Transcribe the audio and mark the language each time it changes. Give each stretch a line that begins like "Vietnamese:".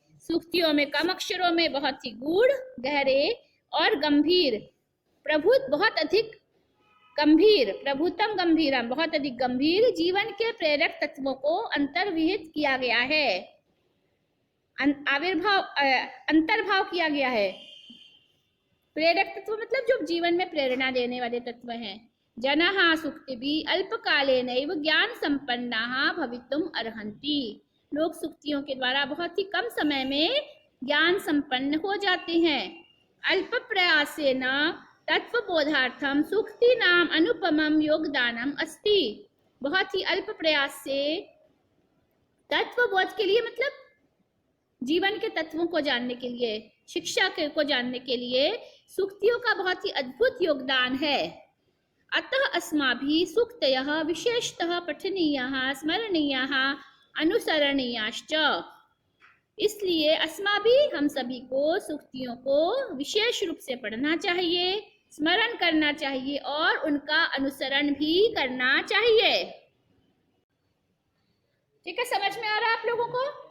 Hindi: सूक्तियों में कम अक्षरों में बहुत ही गूढ़, गहरे और गंभीर, प्रभुत बहुत अधिक गंभीर,
Sanskrit: प्रभुतम गंभीरम
Hindi: बहुत अधिक गंभीर जीवन के प्रेरक तत्वों को अंतर्विहित किया गया है। अंतर्भाव किया गया है। प्रेरक तत्व मतलब जो जीवन में प्रेरणा देने वाले तत्व हैं।
Sanskrit: जनाः सूक्तिभिः अल्पकालेनैव ज्ञान संपन्नाः भवितुम् अर्हन्ति।
Hindi: लोग सूक्तियों के द्वारा बहुत ही कम समय में ज्ञान संपन्न हो जाते हैं।
Sanskrit: अल्प प्रयासेन तत्वबोधार्थम सूक्तीनाम अनुपमम योगदानम अस्ति।
Hindi: बहुत ही अल्प प्रयास से तत्वबोध के लिए, मतलब जीवन के तत्वों को जानने के लिए, शिक्षा को जानने के लिए सूक्तियों का बहुत ही अद्भुत योगदान है।
Sanskrit: अतः अस्माभिः सूक्तयः विशेषतः पठनीयाः, स्मरणीयाः, अनुसरणीयाश्च।
Hindi: इसलिए अस्माभिः हम सभी को सूक्तियों को विशेष रूप से पढ़ना चाहिए, स्मरण करना चाहिए और उनका अनुसरण भी करना चाहिए। ठीक है, समझ में आ रहा है आप लोगों को?